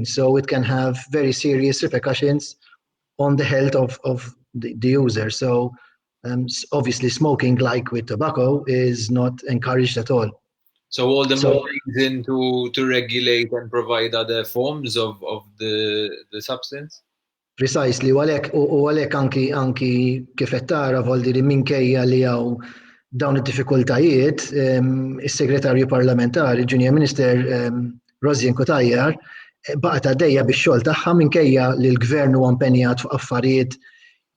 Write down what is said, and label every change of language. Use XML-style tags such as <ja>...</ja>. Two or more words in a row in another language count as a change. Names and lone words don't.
<en>So it can have very serious repercussions on the health of the user. So obviously smoking, like with tobacco, is not encouraged at all. So all the more reason to regulate and provide other forms of the substance? Precisely,</en> <mt>u għalhekk anki kif qed tara Voldiri minkejja li hawn dawn id-diffikultajiet, is-Segretarju Parlamentari,</mt> <en>Junior Minister</en> <mt>Rosianne Cutajar, baqgħet għaddejja bix-xogħol tagħha minkejja li l-Gvern huwa impenjat fuq affarijiet</mt>